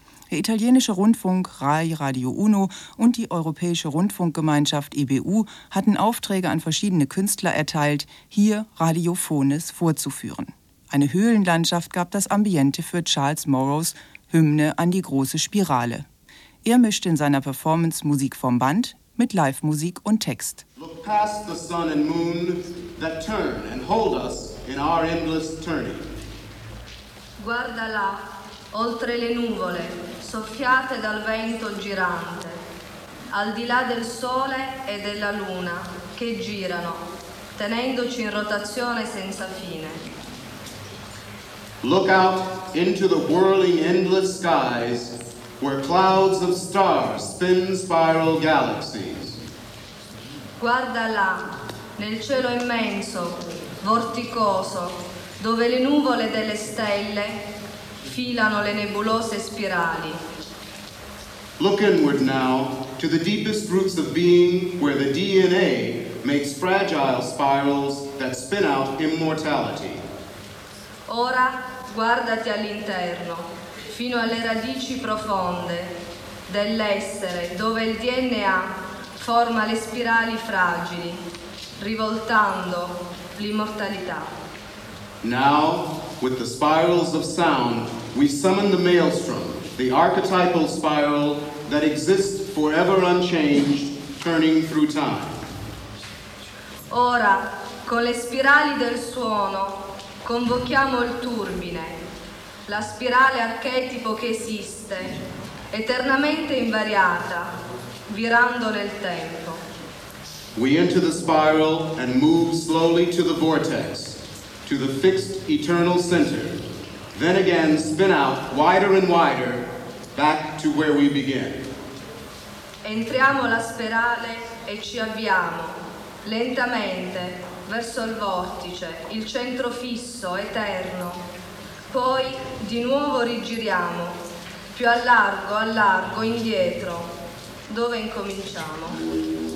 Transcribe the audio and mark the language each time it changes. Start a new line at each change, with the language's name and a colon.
German: Der italienische Rundfunk RAI Radio Uno und die Europäische Rundfunkgemeinschaft EBU hatten Aufträge an verschiedene Künstler erteilt, hier Radiophones vorzuführen. Eine Höhlenlandschaft gab das Ambiente für Charles Morrows Hymne an die große Spirale. Er mischte in seiner Performance Musik vom Band mit Live-Musik und Text.
English: Look past the sun and moon that turn and hold us. in our endless turning.
Italian: Guarda là, oltre le nuvole, soffiate dal vento girante, al di là del sole e della luna, che girano, tenendoci in rotazione senza fine.
English: Look out into the whirling endless skies, where clouds of stars spin spiral galaxies.
Italian: Guarda là, nel cielo immenso, vorticoso, dove le nuvole delle stelle filano le nebulose spirali.
English: Look inward now to the deepest roots of being, where the DNA makes fragile spirals that spin out immortality.
Italian: Ora guardati all'interno, fino alle radici profonde dell'essere, dove il DNA forma le spirali fragili, rivoltando l'immortalità.
English: Now, with the spirals of sound, we summon the maelstrom, the archetypal spiral that exists forever unchanged, turning through time.
Italian: Ora, con le spirali del suono, convochiamo il turbine, la spirale archetipo che esiste, eternamente invariata, virando nel tempo.
English: We enter the spiral and move slowly to the vortex, to the fixed eternal center, then again spin out wider and wider, back to where we began.
Italian: Entriamo la spirale e ci avviamo, lentamente, verso il vortice, il centro fisso, eterno. Poi di nuovo rigiriamo, più a largo, indietro, dove incominciamo.